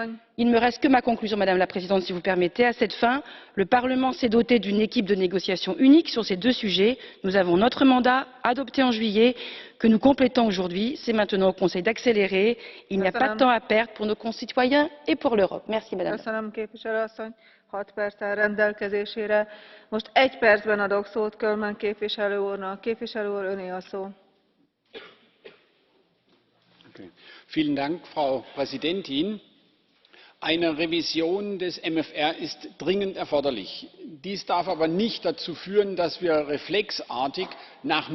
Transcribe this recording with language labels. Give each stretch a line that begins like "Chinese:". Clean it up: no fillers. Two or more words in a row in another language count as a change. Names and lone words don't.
French: Il ne me reste que ma conclusion, Madame la Présidente, si vous permettez. À cette fin, le Parlement s'est doté d'une équipe de négociation unique sur ces deux sujets. Nous avons notre mandat adopté en juillet que nous complétons aujourd'hui. C'est maintenant au Conseil d'accélérer. Il n'y a pas de temps à perdre pour nos concitoyens et pour l'Europe. Merci, Madame.
Hungarian: 6 perc áll rendelkezésére. Most 1 percben adok szót Kölmel képviselő úrnak. Képviselő úr, öné a szó.
German: Vielen Dank, Frau Präsidentin. Eine Revision des MFR ist dringend erforderlich. Dies darf aber nicht dazu führen, dass wir reflexartig nach